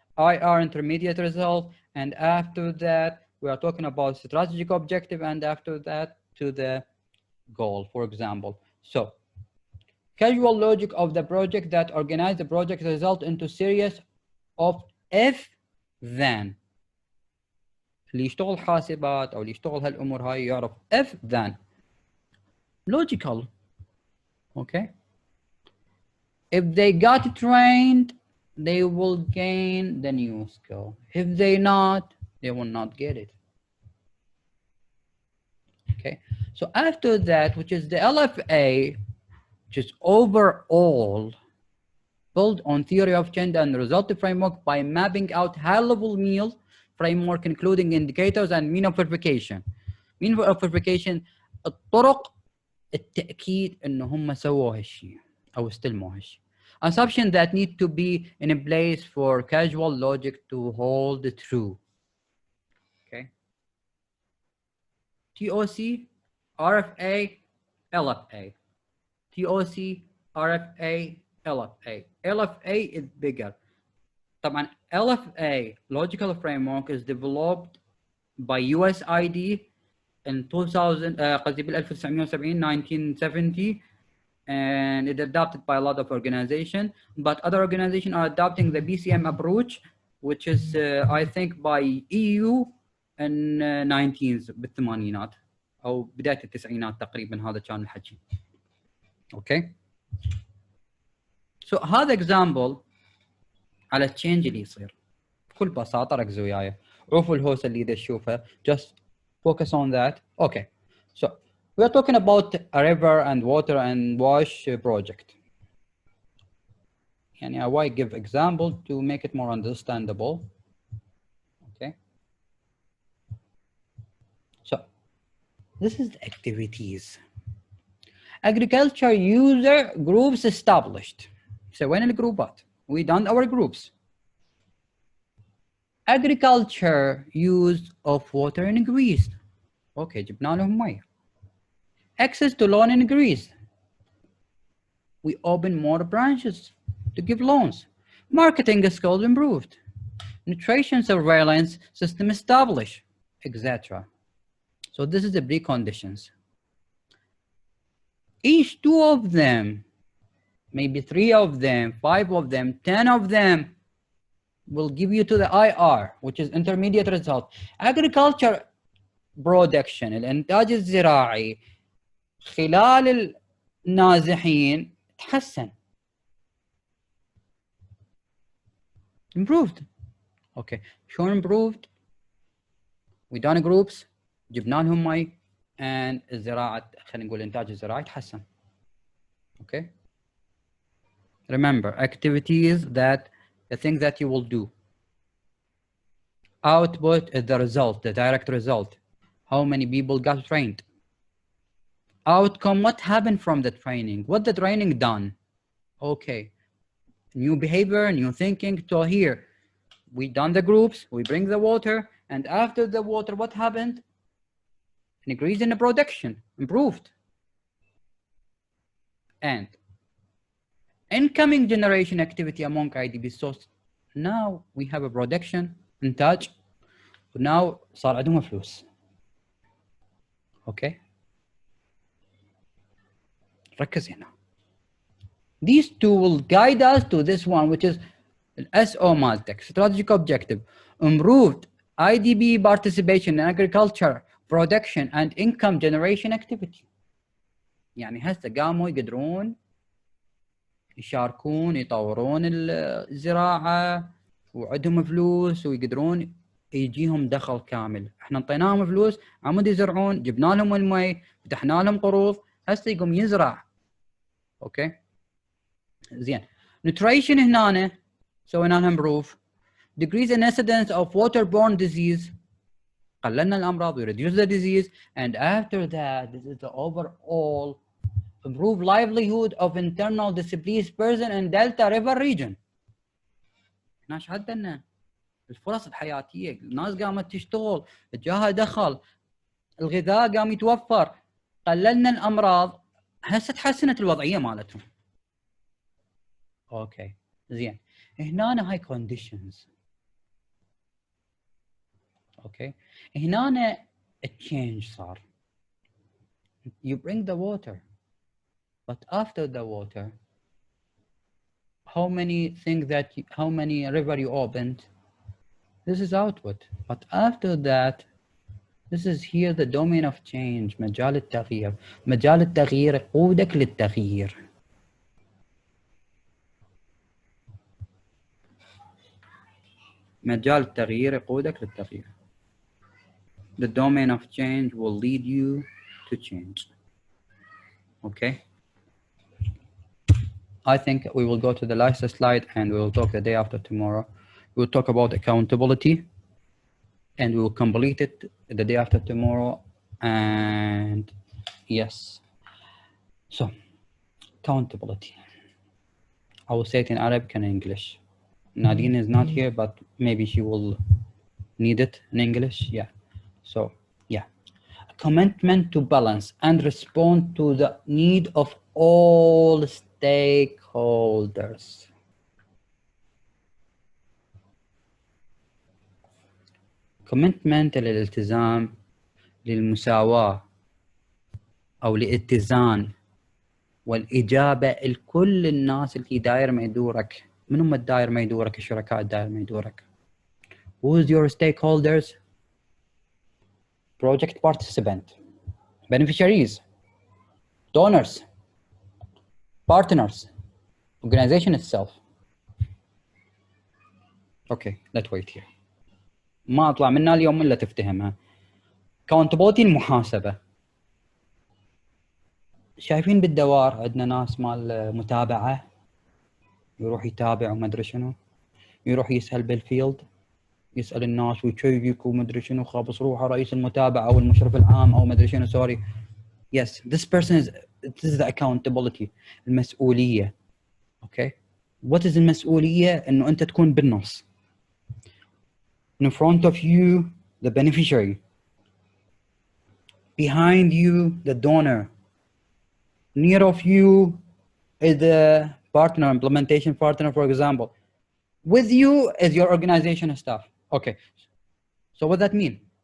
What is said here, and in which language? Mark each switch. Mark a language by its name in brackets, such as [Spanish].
[English] IR intermediate result, and after that we are talking about strategic objective, and after that to the goal, for example. So casual logic of the project that organize the project result into series of if then. [Arabic] اللي يشتغل حاسبات او اللي يشتغل هالامور هاي يعرف [English] if then. Logical. Okay. If they got trained, they will gain the new skill. If they not, they will not get it. Okay. So after that, which is the LFA, which is overall built on theory of change and result framework by mapping out high-level meal framework, including indicators and mean of verification. Mean of verification, [Arabic] الطرق التأكيد إنه هم سووا هالشيء أو استلموا هالشيء. [English] Assumption that need to be in a place for casual logic to hold true. Okay. TOC, RFA, LFA. TOC, RFA, LFA. LFA is bigger. [Arabic] طبعا [English] LFA logical framework is developed by USID in 2000 [Arabic] قصدي بال 1970 [English] 1970, and it's adopted by a lot of organizations, but other organizations are adopting the BCM approach, which is I think by EU in 19 [Arabic] بالثمانينات او بدايه التسعينات تقريبا هذا كان الحكي. اوكي سو هذا اكزامبل على التشينج اللي يصير بكل بساطه. ركزوا وياي، عوفوا الهوسه اللي تشوفها، [English] just focus on that. Okay, so we are talking about a river and water and wash project. [Arabic] يعني [English] I will give example to make it more understandable. Okay, so this is the activities. Agriculture user groups established. So when الجروبات we done our groups. Agriculture use of water increased. Okay, [Arabic] جبنا لهم مية. [English] Access to loan increased. We open more branches to give loans. Marketing skills improved. Nutrition surveillance system established, etc. So this is the preconditions. Each two of them, maybe 3 of them, 5 of them, 10 of them will give you to the IR, which is intermediate result. Agriculture production, [Arabic] الإنتاج الزراعي خلال النازحين تحسن. [English] Improved. Okay, [Arabic] شلون [English] improved؟ We done groups، [Arabic] جبنا لهم مي، [English] and [Arabic] الزراعة خلينا نقول الإنتاج الزراعي تحسن. [English] Okay. Remember, activities that the things that you will do. Output is the result, the direct result. How many people got trained? Outcome, what happened from the training? What the training done? Okay. New behavior, new thinking. So here, we done the groups, we bring the water, and after the water, what happened? An increase in the production, improved. And incoming generation activity among IDB. So now we have a production, [Arabic] إنتاج, [English] now [Arabic] صار عندهم فلوس. [English] Okay. [Arabic] ركز هنا. [English] These two will guide us to this one, which is SO Maltec, strategic objective, improved IDB participation in agriculture, production and income generation activity. [Arabic] يعني هسه قاموا يقدرون يشاركون يطورون الزراعة وعندهم فلوس ويقدرون يجيهم دخل كامل. احنا انطيناهم فلوس عمود يزرعون، جبنا لهم المي، فتحنا لهم قروض، هسه يقوم يزرع. اوكي زين. nutrition هنا سوينا لهم proof. [English] decrease in incidence of waterborne disease، [Arabic] قللنا الامراض، [English] we reduce the disease, and after that this is the overall improve livelihood of internal displaced person in Delta River region. [Arabic] احنا شهدنا الفرص الحياتيه، الناس قامت تشتغل، جاها دخل، الغذاء قام يتوفر، قللنا الامراض، هسه تحسنت الوضعيه مالتهم. اوكي زين. هنا هاي conditions. [English] okay [Arabic] هنا [English] التشينج [Arabic] صار. [English] You bring the water. But after the water, how many things that how many river you opened? This is output. But after that, this is here the domain of change. [Arabic] مجال التغيير. مجال التغيير يقودك للتغيير. مجال التغيير يقودك للتغيير. [English] The domain of change will lead you to change. Okay. I think we will go to the last slide and we will talk the day after tomorrow. We will talk about accountability and we will complete it the day after tomorrow. And yes, so accountability. I will say it in Arabic and English. Nadine is not here, but maybe she will need it in English. Yeah. So yeah, commitment to balance and respond to the need of all stakeholders. [Arabic] commitment للالتزام، للمساواة أو لاتزان والإجابة لكل الناس اللي داير ما يدورك. من هم الداير ما يدورك؟ الشركاء الداير ما يدورك. [English] Who's your stakeholders? Project participant, beneficiaries, donors, partners, organization itself. Okay, let's wait here. [Arabic] ما أطلع منها اليوم إلا تفتهمها. accountability المحاسبة. شايفين بالدوار عندنا ناس مال متابعة، يروح يتابع وما أدري شنو، يروح يسأل بالفيلد، يسأل الناس ويشيك وما أدري شنو، خابص روحه رئيس المتابعة أو المشرف العام أو ما أدري شنو. [English] Sorry. Yes, this is the accountability. [Arabic] المسؤولية. [English] Okay. What is [Arabic] المسؤولية؟ إنه أنت تكون بالنص. [English] In front of you, the beneficiary. Behind you, the donor. Near of you is the partner, implementation partner, for example. With you is your organization staff. Okay. So what does that mean?